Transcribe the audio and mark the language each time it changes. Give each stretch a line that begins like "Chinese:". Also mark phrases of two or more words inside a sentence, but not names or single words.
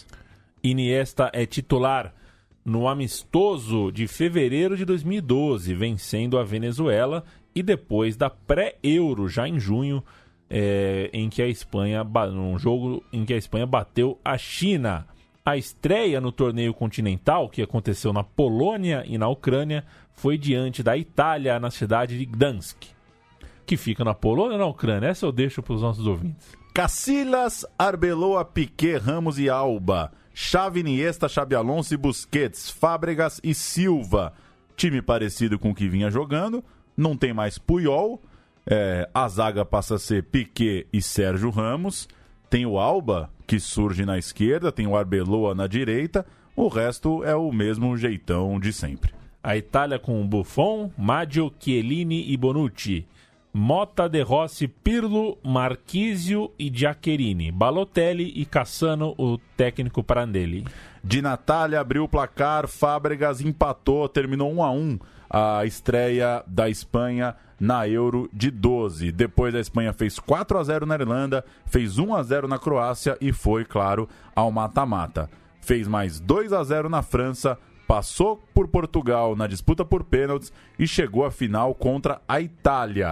Portuguese: Iniesta é titular no amistoso de fevereiro de 2012, vencendo a Venezuela, e depois da pré-Euro, já em junho, em que a Espanha, num jogo em que a Espanha bateu a China. A estreia no torneio continental, que aconteceu na Polônia e na Ucrânia, foi diante da Itália, na cidade de Gdansk, que fica na Polônia ou na Ucrânia? Essa eu deixo para os nossos ouvintes. Casillas, Arbeloa, Piqué, Ramos e Alba. Xavi, Iniesta, Xabi Alonso e Busquets, Fábregas e Silva. Time parecido com o que vinha jogando. Não tem mais Puyol. A zaga passa a ser Piqué e Sérgio Ramos. Tem o Alba, que surge na esquerda. Tem o Arbeloa na direita. O resto é o mesmo jeitão de sempre. A Itália com Buffon, Maggio, Chiellini e Bonucci. Motta, De Rossi, Pirlo, Marchisio e Giaccherini. Balotelli e Cassano, o técnico Prandelli. Di Natale abriu o placar, Fábregas empatou, terminou 1-1 a estreia da Espanha na Euro de 12. Depois a Espanha fez 4-0 na Irlanda, fez 1-0 na Croácia e foi, claro, ao mata-mata. Fez mais 2-0 na França, passou por Portugal na disputa por pênaltis e chegou à final contra a Itália.